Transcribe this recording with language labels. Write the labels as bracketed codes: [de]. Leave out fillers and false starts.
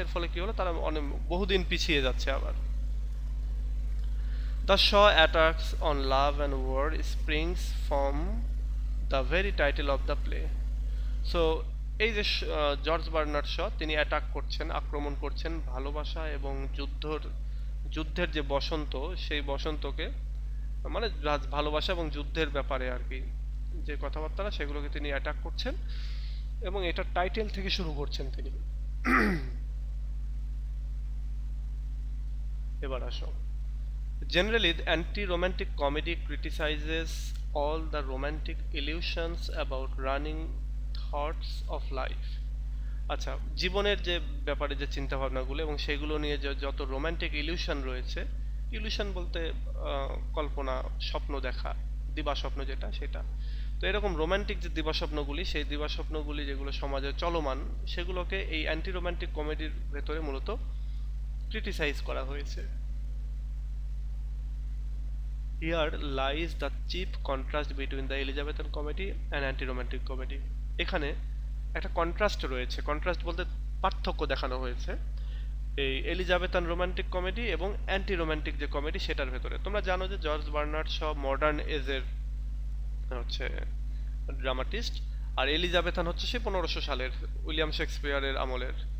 [bn] এর ফলে কি হলো, তারা অনেক বহুদিন পিছিয়ে যাচ্ছে আবার। [en] The Shaw attacks on love and war springs from the very title of the play. [bn] So এই যে জর্জ বার্নার্ড শ তিনি অ্যাটাক করছেন, আক্রমণ করছেন ভালোবাসা এবং যুদ্ধের যে বসন্ত, সেই বসন্তকে, মানে ভালোবাসা এবং যুদ্ধের ব্যাপারে আর কি যে কথাবার্তা সেগুলোকে তিনি অ্যাটাক করছেন, এবং এটা টাইটেল থেকে শুরু করছেন তিনি। এবার আসো, [en] generally the anti-romantic comedy criticizes all the romantic illusions about running thoughts of life। [bn] আচ্ছা, জীবনের যে ব্যাপারে যে চিন্তা ভাবনাগুলো এবং সেগুলো নিয়ে যত রোমান্টিক ইলিউশন রয়েছে, ইলিউশন বলতে কল্পনা, স্বপ্ন দেখা, দিবাস্বপ্ন যেটা সেটা, তো এরকম রোমান্টিক যে দিবাস্বপ্নগুলি, সেই দিবাস্বপ্নগুলি যেগুলো সমাজে চলমান, সেগুলোকে এই অ্যান্টি রোমান্টিক কমেডির ভেতরে মূলত ক্রিটিসাইজ করা হয়েছে। [en] Here lies the chief contrast between the Elizabethan comedy and anti-romantic comedy। [bn] এখানে একটা কন্ট্রাস্ট রয়েছে, কন্ট্রাস্ট বলতে পার্থক্য দেখানো হয়েছে এই এলিজাবেথান রোমান্টিক কমেডি এবং অ্যান্টি রোমান্টিক যে কমেডি সেটার ভেতরে। তোমরা জানো যে জর্জ বার্নার্ড শ মডার্ন এজের হচ্ছে ড্রামাটিস্ট, আর এলিজাবেথান হচ্ছে সে 1500 সালের উইলিয়াম শেক্সপিয়ারের আমলের।